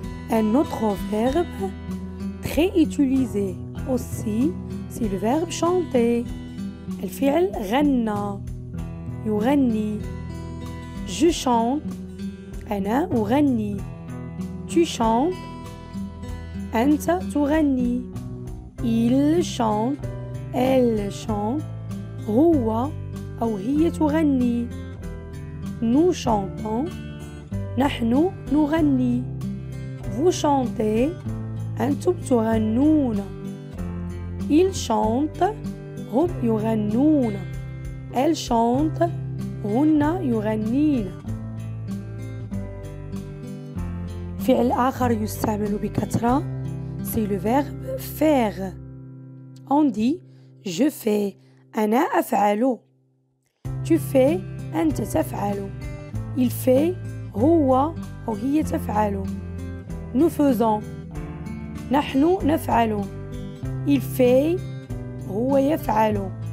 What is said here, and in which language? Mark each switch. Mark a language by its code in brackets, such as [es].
[fr] Un autre verbe très utilisé aussi c'est le verbe chanter. [ar] الفعل غنى يغني. [fr] Je chante [ar] أنا أغني. [fr] Tu chantes [ar] أنت تغني. [fr] Il chante elle chante. [ar] هو أو هي تغني. [fr] Nous chantons [ar] نحن نغني. [fr] Vous chantez [ar] أنتم تغنون. [fr] Ils chantent [ar] هم يغنون. [fr] Elle chante [ar] هن يغنين. فعل آخر يستعمل بكثرة [fr] c'est le verbe faire. On dit je fais [ar] أنا أفعل. [fr] Tu fais [ar] أنت تفعل. [fr] Il fait [ar] هو أو هي تفعل. [fr] Nous faisons [ar] نحن نفعل. [fr] Il fait [ar] هو يفعل.